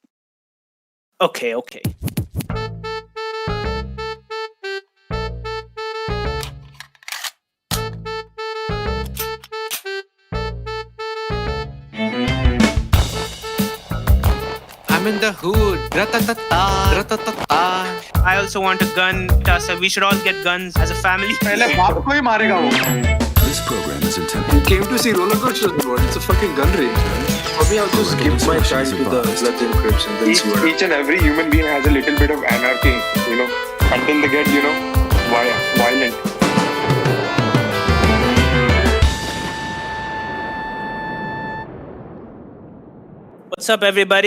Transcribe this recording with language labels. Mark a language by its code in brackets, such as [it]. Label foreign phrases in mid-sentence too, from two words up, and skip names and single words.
[en] Okay. I'm in the hood. Ra-ta-ta-ta, ra-ta-ta-ta. I also want a gun. So we should all get guns as a family. [hi] पहले बाप को ही मारेगा वो. [en] This program is intended. Came to see roller coasters, bro. It's a fucking gun range, man. For me, I'll just give my child to the Bloods and Crips and then see what Each and every human being has a little bit of anarchy, until they get, violent. What's up, everybody?